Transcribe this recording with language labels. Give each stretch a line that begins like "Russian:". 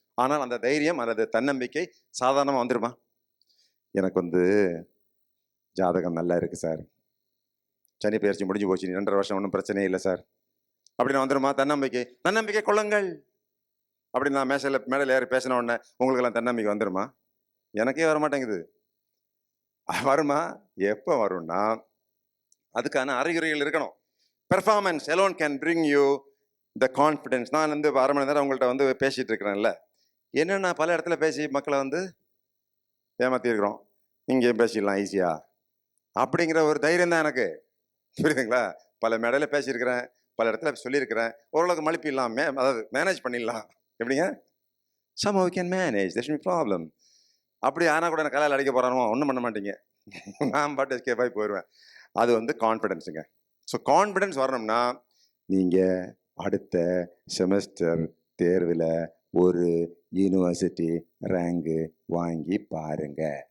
Tamil: ஆனால் அந்த தைரியம் அல்லது தன்னம்பிக்கை சாதாரணமாக வந்துடுமா? எனக்கு ஜாதகம் நல்லா இருக்குது சார், சனி பயிற்சி முடிஞ்சு போச்சு, 2.5 வருஷம் ஒன்றும் பிரச்சனையே இல்லை சார் அப்படின்னு வந்துடுமா? தன்னம்பிக்கை கொள்ளுங்கள் அப்படின்னு நான் மேடையில் ஏறி பேசின உடனே உங்களுக்கெல்லாம் தன்னம்பிக்கை வந்துடுமா? எனக்கே வர மாட்டேங்குது. வருமா? எப்போ வரும்னா அதுக்கான அறிகுறிகள் இருக்கணும்.
English: Performance alone can bring you the confidence.
Tamil: நான் 1/2 மணி நேரம் உங்கள்கிட்ட பேசிகிட்டு இருக்கிறேன்ல, என்னென்னா பல இடத்துல பேசி மக்களை ஏமாற்றிருக்கிறோம். இங்கேயும் பேசிடலாம் ஈஸியா அப்படிங்கிற ஒரு தைரியம் தான் எனக்கு. புரியுதுங்களா? பல மேடையில் பேசியிருக்கிறேன், பல இடத்துல சொல்லியிருக்கிறேன். ஓரளவுக்கு மலிப்பிடலாம், அதாவது மேனேஜ் பண்ணிடலாம். எப்படிங்க?
English: somehow we can manage, there shouldn't be problem.
Tamil: அப்படி ஆனால் கூட எனக்கு கலையில் அடிக்க போகிறானோ ஒன்றும் பண்ண மாட்டீங்க, நான் பாட்டு எஸ்கேப் ஆகி போயிடுவேன். அது கான்ஃபிடென்ஸுங்க. ஸோ கான்ஃபிடென்ஸ் வரணும்னா நீங்கள் அடுத்த செமஸ்டர் தேர்வில் ஒரு யூனிவர்சிட்டி ரேங்கு வாங்கி பாருங்க.